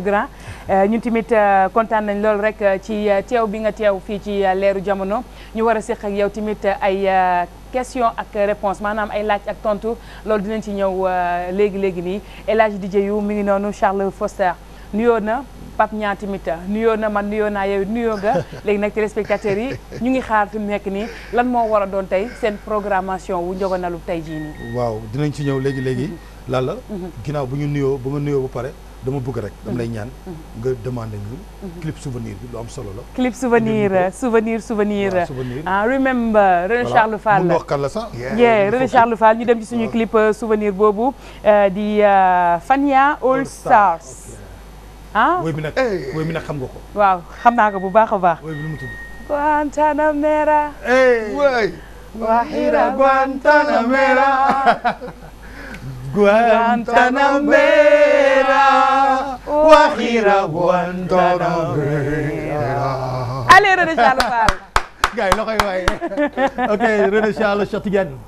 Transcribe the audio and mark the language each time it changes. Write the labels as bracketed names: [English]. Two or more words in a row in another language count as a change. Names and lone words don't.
[Wolof] jërëjëf grand ñun tamit kontaan nañ lool rek ci teew bi nga teew fii ci leeru jamono ñu war a séq ak yow tamit ay question ak réponse maanaam ay laaj ak tontu loolu dinañ ci ñëw léegi nii El Hadj DJ yu mi ngi noonu Charles Foster nuyoo na Pape Niang tamit nuyoo na man nuyoo naa yow nuyoo nga léegi nag téléspectateurs yi ñu ngi xaar fi mu nekk nii lan moo war a doon tey seen programmation wu njogonalu tey jii nii. waaw dinañ ci ñëw léegi Lalla. ginnaaw bu ñu nuyoo ba nga nuyoo ba pare dama bëgg rek dama lay ñaan nga demandé ñu [French] clip souvenir [Wolof] bi lu am solo la. [French] clip souvenir ah remember René Charles Fall [Wolof] mun wax kan la sax. René Charles Fall ñu dem ci suñu [French] clip souvenir [Wolof] boobu di Fania All Stars. ah woy bi nag xam nga ko. waaw xam naa ko bu baax a baax. woy bi lu mu tudd. Guantanamera. waay. Guajira Guantanamera. Guantanamera. Guajira Guantanamera. [French] Allez René Charles Fall. [Wolof] gars yi la koy waay. ok René Charles Cheikh Tidiane.